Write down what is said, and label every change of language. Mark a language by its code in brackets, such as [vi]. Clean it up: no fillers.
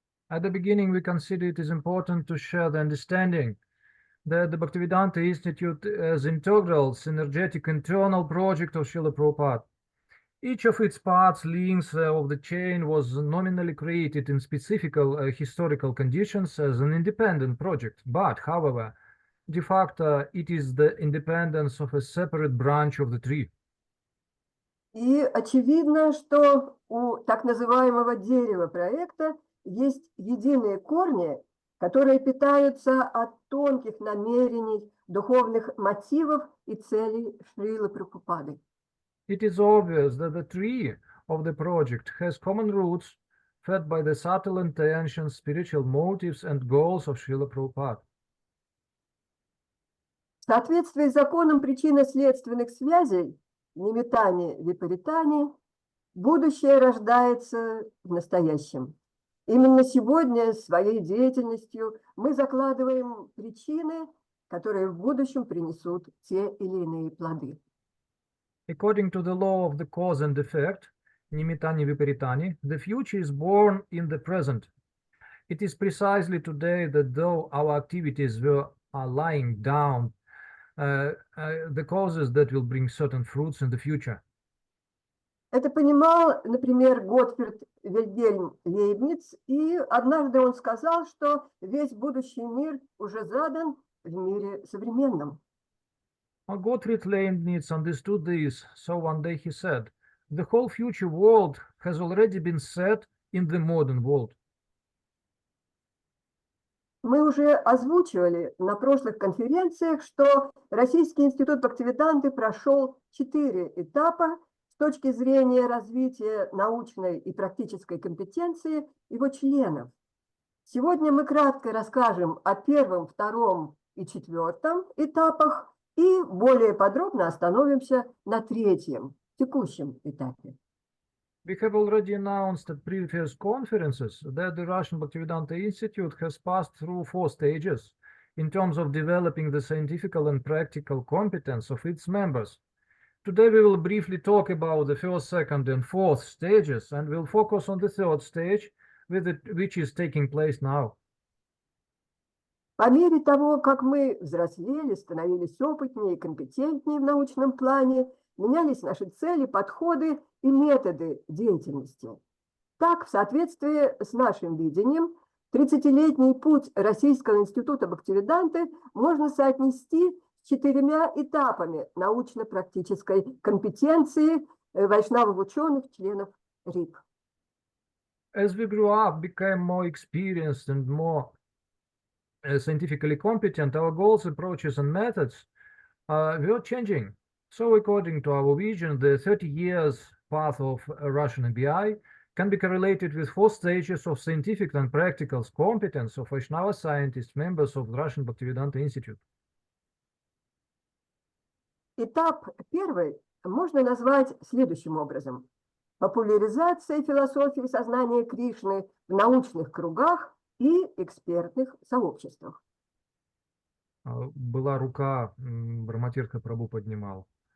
[en] At the beginning, we consider it is important to share the understanding that the Bhaktivedanta Institute is integral, synergetic, internal project of Srila Prabhupada. Each of its parts, links of the chain was nominally created in specific historical conditions as an independent project, but, however, de facto, it is the independence of a separate branch of the tree. [ru] И очевидно, что у так называемого дерева проекта есть единые корни, которые питаются от тонких намерений, духовных мотивов и целей Шрилы Прабхупады. [en] It is obvious that the tree of the project has common roots fed by the subtle intentions, spiritual motives and goals of Srila Prabhupada. [ru] В соответствии с законом причинно-следственных связей, Нимитани Випаритани, будущее рождается в настоящем. Именно сегодня своей деятельностью мы закладываем причины, которые в будущем принесут те или иные плоды. [en] According to the law of the cause and effect, Nimittani Viparitani, the future is born in the present. It is precisely today that though our activities are lying down, the causes that will bring certain fruits in the future. [ru] Это понимал, например, Готфрид Вильгельм Лейбниц, и однажды он сказал, что весь будущий мир уже задан в мире современном. [en] Gottfried Leibniz understood this, so one day he said, the whole future world has already been set in the modern world. [ru] Мы уже озвучивали на прошлых конференциях, что Российский институт Бхактивиданты прошел 4 этапа с точки зрения развития научной и практической компетенции его членов. Сегодня мы кратко расскажем о 1, 2 и 4 этапах и более подробно остановимся на 3-м, текущем этапе. [en] We have already announced at previous conferences that the Russian Bhaktivedanta Institute has passed through 4 stages in terms of developing the scientific and practical competence of its members. Today we will briefly talk about the 1st, 2nd, and 4th stages, and we'll focus on the 3rd stage, which is taking place now. [ru] По мере того, как мы взрослели, становились опытнее и компетентнее в научном плане, менялись наши цели, подходы и методы деятельности. Так, в соответствии с нашим видением, 30-летний путь Российского института Бхактивиданты можно соотнести с 4 этапами научно-практической компетенции вайшнавов-ученых, членов РИП. [en] As we grew up, became more experienced and more scientifically competent, our goals, approaches, and methods were changing. So according to our vision, the 30 years path of Russian MBI can be correlated with 4 stages of scientific and practical competence of Vaishnava scientists, members of the Russian Bhaktivedanta Institute. [ru] Этап 1 можно назвать следующим образом. Популяризация философии сознания Кришны в научных кругах и экспертных сообществах. Была рука, Браматирха Прабhu поднимал.